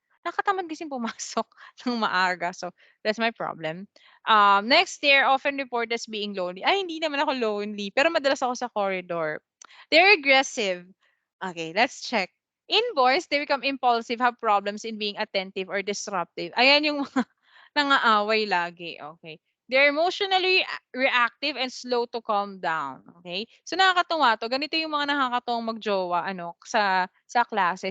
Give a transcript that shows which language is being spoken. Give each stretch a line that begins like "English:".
Filipino: Nakatamad kasing pumasok ng maaga.
English: So, that's my problem. Next year, often reported as being lonely.
Filipino: Ay, hindi naman ako lonely. Pero madalas ako sa corridor.
English: They're aggressive. Okay, let's check. In boys, they become impulsive, have problems in being attentive or disruptive.
Filipino: Ayan yung mga nangaaway lagi.
English: Okay. They're emotionally reactive and slow to calm down.
Filipino: Okay? So nakakatuwa to. Ganito yung mga nakakatuwang magjowa ano sa klase.